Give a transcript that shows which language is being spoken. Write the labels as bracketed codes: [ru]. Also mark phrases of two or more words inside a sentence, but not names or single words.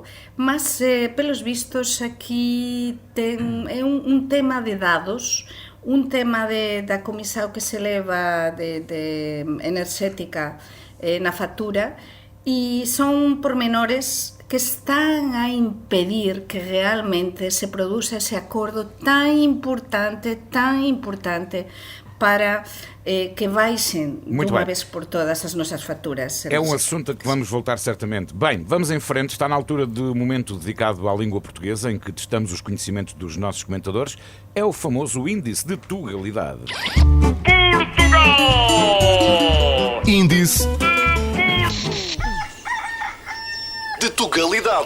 [pt] Mas, pelos vistos, [gl] aquí é un tema de dados, un tema da comisión que se leva de enerxética na factura, e son pormenores que están a impedir que realmente se produza ese acordo tan importante para que baixen dunha vez por todas as nosas facturas. [pt] É um assunto a que vamos voltar certamente. Bem, vamos em frente. Está na altura do momento dedicado à língua portuguesa, em que testamos os conhecimentos dos nossos comentadores. É o famoso índice de tugalidade. Portugal! Índice de tugalidade.